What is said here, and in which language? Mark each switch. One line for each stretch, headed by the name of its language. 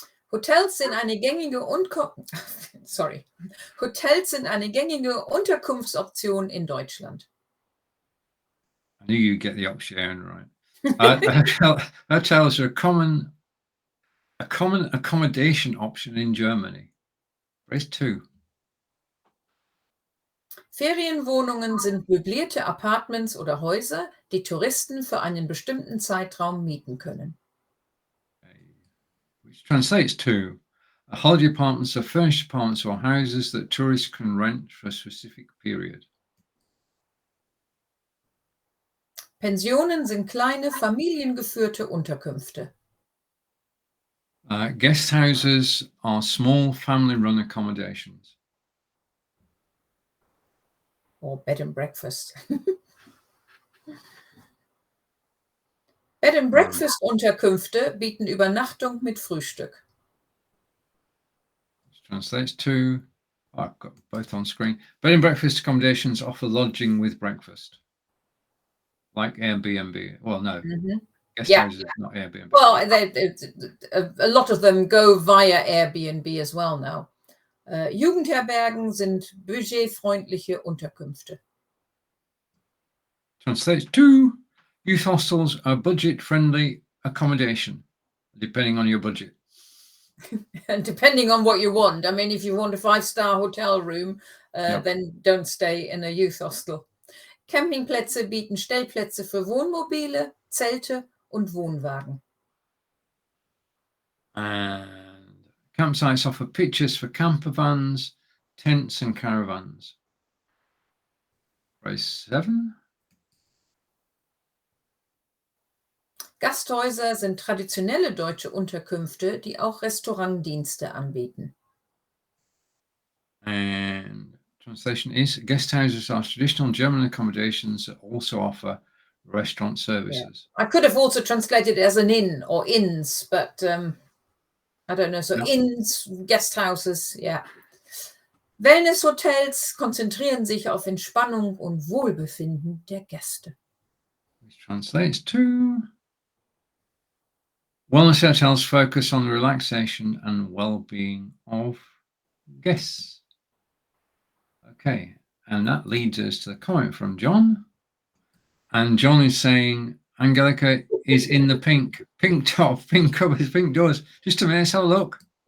German: Hotels sind eine gängige Unterkunftsoption in Deutschland.
English: I knew you'd get the option right. Hotels are a common accommodation option in Germany. Phrase 2.
German: Ferienwohnungen sind möblierte Apartments oder Häuser, die Touristen für einen bestimmten Zeitraum mieten können.
English: Which translates to holiday apartments are furnished apartments or houses that tourists can rent for a specific period.
German: Pensionen sind kleine, familiengeführte Unterkünfte.
English: Guest houses are small family-run accommodations. Or bed and breakfast.
German: Bed and Breakfast-Unterkünfte bieten Übernachtung mit Frühstück.
English: Which translates to, I've got both on screen. Bed and breakfast accommodations offer lodging with breakfast. Like Airbnb. Well, no. Guest houses, not Airbnb. Well, a lot of them go via Airbnb as well now.
German: Jugendherbergen sind budgetfreundliche Unterkünfte.
English: Translates to, youth hostels are budget-friendly accommodation, depending on your budget. And depending on what you want. I mean, if you want a 5-star hotel room, then don't stay in a youth hostel.
German: Campingplätze bieten Stellplätze für Wohnmobile, Zelte und Wohnwagen.
English: And campsites offer pitches for camper vans, tents and caravans. Phrase 7.
German: Gasthäuser sind traditionelle deutsche Unterkünfte, die auch Restaurantdienste anbieten.
English: And translation is, guest houses are traditional German accommodations that also offer restaurant services. Yeah. I could have also translated it as an inn or inns, but I don't know. So inns, guest houses, yeah.
German: Wellnesshotels konzentrieren sich auf Entspannung und Wohlbefinden der Gäste.
English: Which translates to, wellness hotels focus on the relaxation and well-being of guests. Okay, and that leads us to the comment from John. And John is saying, Angelika is in the pink top, pink covers, pink doors. Just a minute, let's have a look.